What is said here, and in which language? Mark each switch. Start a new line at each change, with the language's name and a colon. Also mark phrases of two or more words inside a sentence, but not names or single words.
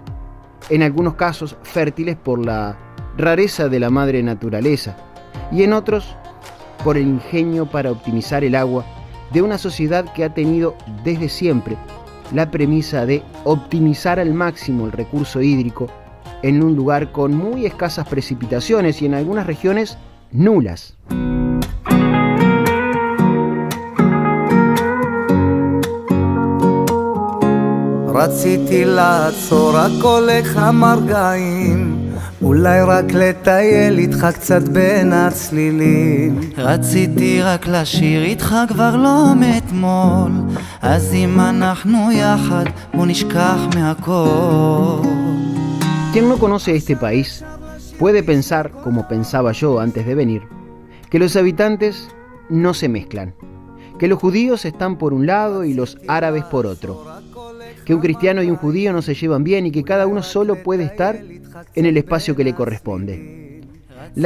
Spanish: En algunos casos fértiles por la rareza de la madre naturaleza, y en otros por el ingenio para optimizar el agua de una sociedad que ha tenido desde siempre la premisa de optimizar al máximo el recurso hídrico en un lugar con muy escasas precipitaciones y en algunas regiones nulas.
Hebrew: רציתי לעצור רק הולך המרגעים, אולי רק לטייל איתך קצת בין הצלילים. רציתי רק לשיר איתך כבר לא מאתמול, אז אם אנחנו יחד בוא נשכח מהכל.
Spanish: Quien no conoce este país puede pensar, como pensaba yo antes de venir, que los habitantes no se mezclan, que los judíos están por un lado y los árabes por otro, que un cristiano y un judío no se llevan bien y que cada uno solo puede estar en el espacio que le corresponde.